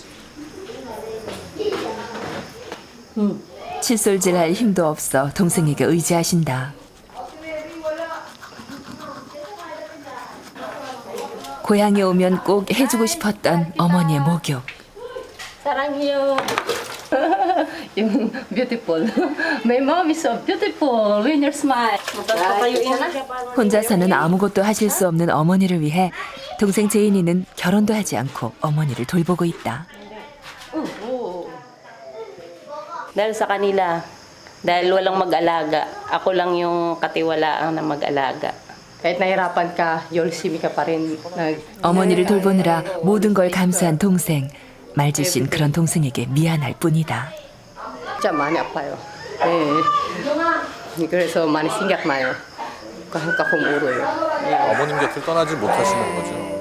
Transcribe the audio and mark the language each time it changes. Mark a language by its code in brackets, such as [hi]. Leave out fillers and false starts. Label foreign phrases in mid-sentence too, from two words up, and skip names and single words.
[ko] 칫솔질할 힘도 없어 동생에게 의지하신다. 고향에 오면 꼭 해주고 싶었던 어머니의 목욕. 사랑해요. [en] Beautiful. My mom is so beautiful when you smile. [ko] 혼자서는 아무것도 하실 수 없는 어머니를 위해 동생 제인이는 결혼도 하지 않고 어머니를 돌보고 있다. [tl] Dahil sa kanila, dahil walang mag-alaga, ako lang yung katiwalaan na mag-alaga. kahit nahirapan ka, 열심히 ka pa rin. [ko] 어머니를 돌보느라 모든 걸 감수한 동생. 말지신 그런 동생에게 미안할 뿐이다. 진짜 많이 아파요. 네. 그래서 많이 생각나요. 한가끔 울어요. 어머님 곁을 떠나지 못하시는 거죠.